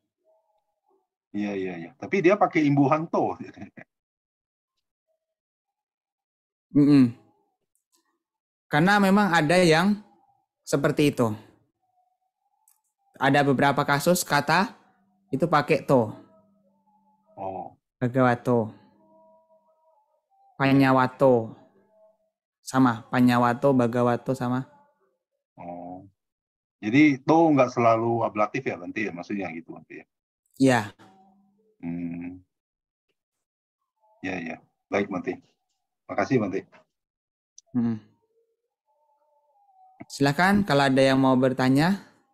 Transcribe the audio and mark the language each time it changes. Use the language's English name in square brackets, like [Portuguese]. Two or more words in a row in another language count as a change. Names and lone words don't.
[Indonesian] Iya. Tapi dia pakai imbuhanto. Karena memang ada yang seperti itu. Ada beberapa kasus kata itu pakai to. Oh. [Pali] Bhagavato. Panyawato. [Indonesian] Sama. [Pali] Panyawato, Bhagavato [Indonesian] sama. Oh. Jadi to nggak selalu ablatif ya, Bante ya? Maksudnya gitu, Bante ya? Iya. Ya. Baik, Bante. Makasih, Bante. Silakan kalau ada yang mau bertanya.